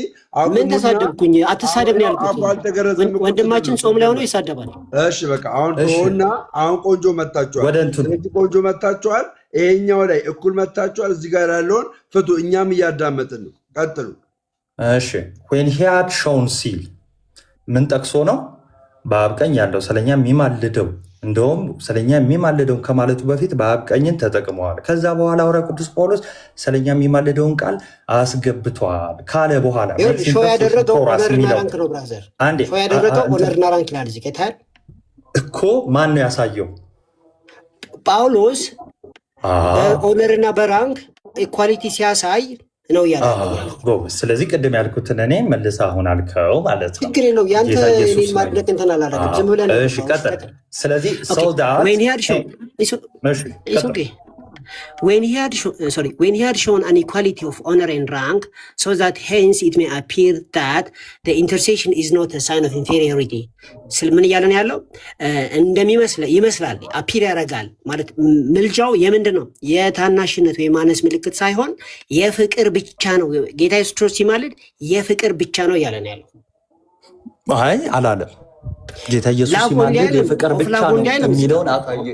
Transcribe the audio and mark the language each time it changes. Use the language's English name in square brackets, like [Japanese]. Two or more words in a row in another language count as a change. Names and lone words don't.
[Amharic] ምን ተሳደብኩኝ? አትሳደብ ነው ያልኩት። ወንድማችን ጾም ላይ ሆኖ ይሳደባል። እሺ በቃ አሁን ሆና አሁን ቆንጆ መታችኋል። ቆንጆ መታችኋል። ይሄኛው ላይ እኩል መታችኋል። እዚህ ጋር ያለውን ፍቱ። እኛም እያዳመጥን ነው። ቀጥሉ። እሺ [English] when he had shown [Amharic] ሲል ምን ጠቅሶ ነው? በአብ ቀኝ ያለው ስለኛ የሚማልደው እንደውም ስለኛ የሚማልደው ከማለቱ በፊት በአብ ቀኝን ተጠቅመዋል። ከዛ በኋላ ሐዋርያው ቅዱስ ጳውሎስ ስለኛ የሚማልደውን ቃል አስገብቷል ካለ በኋላ ሾው ያደረገው ኦነርና ራንክ ነው ብራዘር። ሾው ያደረገው ኦነርና ራንክ ላይ እዚህ ከታል እኮ ማን ነው ያሳየው? ጳውሎስ በኦነርና በራንክ ኢኳሊቲ ሲያሳይ ነው ያለው። ስለዚህ ቅድም ያልኩትን እኔ መልስ አሁን አልከው ማለት ነው። ችግር የለው ያንተ እኔን ማድረግ እንትን አላደረግም። ዝም ብለህ እሺ ቀጥል። ስለዚህ [English] when he had shown an equality of honor and rank so that hence it may appear that the intercession is not a sign of inferiority [Amharic] ምን እያለን ያለው ይመስላል አፒር ያደርጋል ማለት ምልጃው የምንድን ነው? የታናሽነት ወይ ማነስ ምልክት ሳይሆን የፍቅር ብቻ ነው። ጌታ ኢየሱስ ክርስቶስ ሲማልድ የፍቅር ብቻ ነው እያለን ያለው። አይ አላለም። ጌታ ኢየሱስ ሲማልድ የፍቅር ብቻ ነው የሚለውን አታየ